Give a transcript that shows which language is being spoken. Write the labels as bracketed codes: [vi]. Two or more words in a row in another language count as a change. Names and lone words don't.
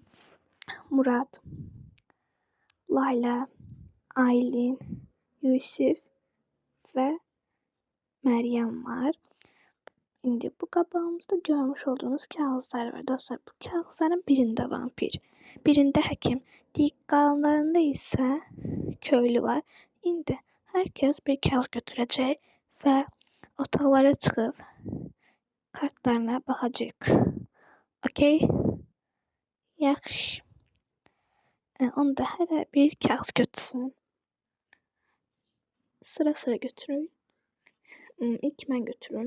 [tr] Murat, Layla, Aylin, Yusuf ve Meryem var. [az] İndi bu qabağımızda görmüş olduğunuz kağıtlar var dostlar. Bu kağıtların birinde vampir, birinde həkim, diğer qalanlarında ise köylü var. İndi [tr] herkes bir kağıt götürecek ve [az] otaqlara çıxıb kartlarına baxacaq. Okey? Yaxşı. Onda hərə bir kağıt götürsün. Sıra sıra götürün. İlk mən götürürüm.